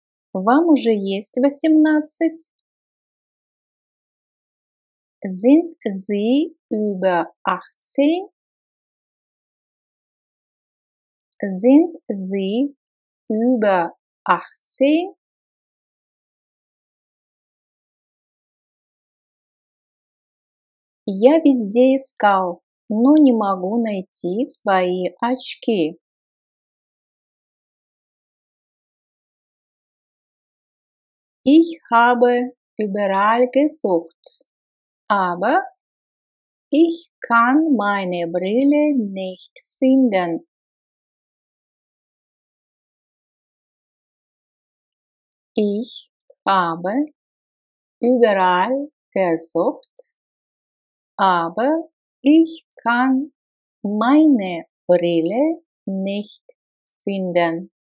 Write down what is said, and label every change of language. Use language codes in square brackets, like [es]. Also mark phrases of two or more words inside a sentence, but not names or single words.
[ru] Вам уже есть 18? [de] Sind Sie über 18? Sind Sie über 18? [ru] Я везде искал, но не могу найти свои очки. [de] Ich habe überall gesucht, aber ich kann meine Brille nicht finden. Ich habe überall gesucht, aber ich kann meine Brille nicht finden.